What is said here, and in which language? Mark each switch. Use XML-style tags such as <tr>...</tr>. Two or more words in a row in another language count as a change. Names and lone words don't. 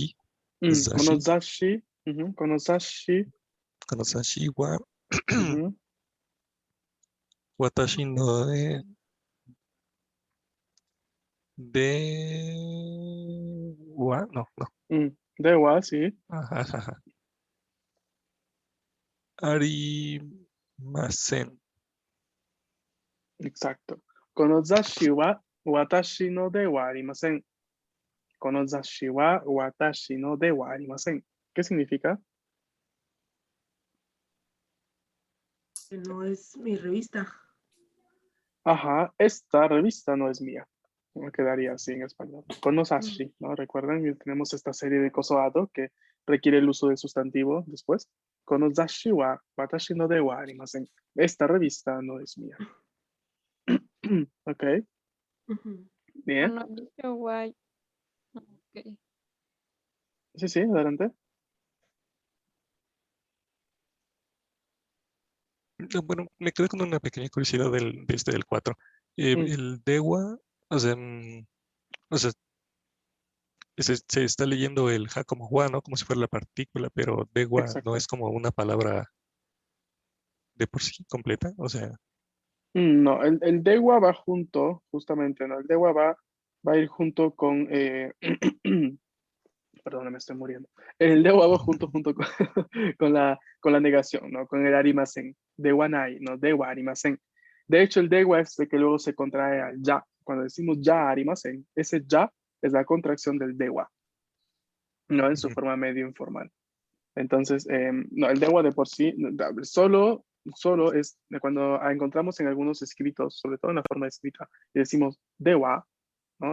<ja>この雑誌. 雑誌。この雑誌. この雑誌は Ujú. 私のでは.</ja> <es>No, no.</es> <ja>では, sí. Ajá, ajá. ありません.</ja> <es>Exacto.</es> <ja>この雑誌は私のではありません. この雑誌は私のではありません.</ja> <es>¿Qué significa? Que no es mi revista. Ajá, esta revista no es mía. Me quedaría así en español.</es> <ja>この雑誌, ¿no?</ja> <es>Recuerden que tenemos esta serie de kosoado que requiere el uso de sustantivo después.</es> <ja>この雑誌は私のではありません.</ja> <es>Esta revista no es mía. Ok, Ujú. bien.</es> <ja>このは.</ja> <es>Ok. Sí, sí, adelante. No, bueno, me quedé con una pequeña curiosidad del 4. Mm, El dewa, o sea, o sea, se está leyendo el ja como wa, ¿no? Como si fuera la partícula, pero dewa no exacto. es como una palabra de por sí completa? O sea, No, el dewa va junto, justamente, ¿no? El dewa va a ir junto con, perdón, me estoy muriendo. El dewa va junto con, con la negación, ¿no? Con el arimasen.</es> <ja>ではない,</ja> <es>¿no?</es> <ja>ではありません.</ja> <es>De hecho, el dewa es el que luego se contrae al ya. Cuando decimos</es> <ja>じゃありません,</ja> <es>ese ya es la contracción del dewa, ¿no? En su ujú, forma medio informal. Entonces, no, el dewa de por sí, solo es cuando encontramos en algunos escritos, sobre todo en la forma escrita, y decimos dewa, ¿no?</es>